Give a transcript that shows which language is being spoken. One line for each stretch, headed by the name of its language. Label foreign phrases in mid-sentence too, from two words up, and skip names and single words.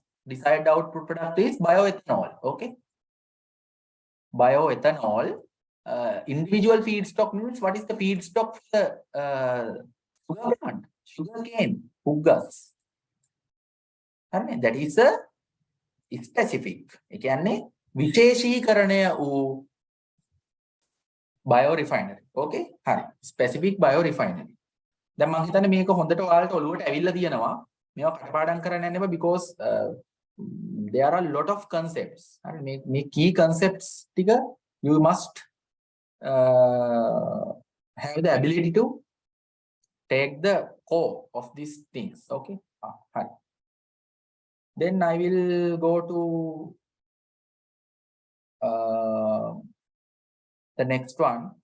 English: Desired output product is bioethanol. Okay. Bioethanol. Individual feedstock means what is the feedstock for the sugar plant? Sugar cane, hugas. That is a specific.
Sinhala: ඒ කියන්නේ විශේෂීකරණය වූ biorefinery. Okay? හරි.
English: Specific biorefinery.
Sinhala: දැන් මම හිතන්නේ මේක හොඳට ඔයාලට ඔලුවට ඇවිල්ලා තියෙනවා. මේවා කටපාඩම් කරන්න යන්න එපා
English: because there are a lot of concepts.
Sinhala: හරි මේ
English: key concepts ටික you must have the ability to take the core of these things. Okay? හරි. Then I will go to the next one.